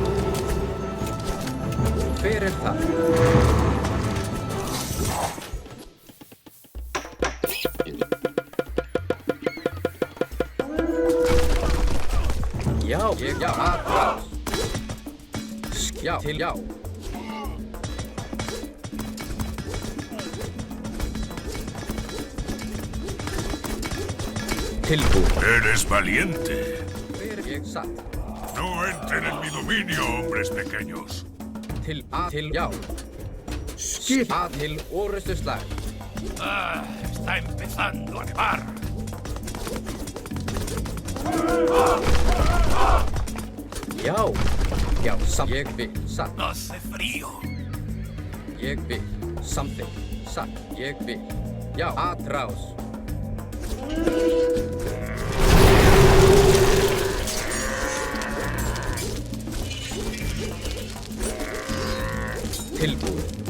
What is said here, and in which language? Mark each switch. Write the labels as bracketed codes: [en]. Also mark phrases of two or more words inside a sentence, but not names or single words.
[is] Fyrir það. Já, aðrás. Já, til já. Tilbúin. [es] Eres valiente. [is] Fyrir ég satt. [es] No entren en mi dominio, hombres pequeños. [is] Til já. Skipa til orrustuslag. [es] Está empezando a nevar. [is] Já, ég vil, satt. [es] Hace frío. [is] Ég vil, samþykkt, satt. Ég vil, já, aðrás. Tilbúin.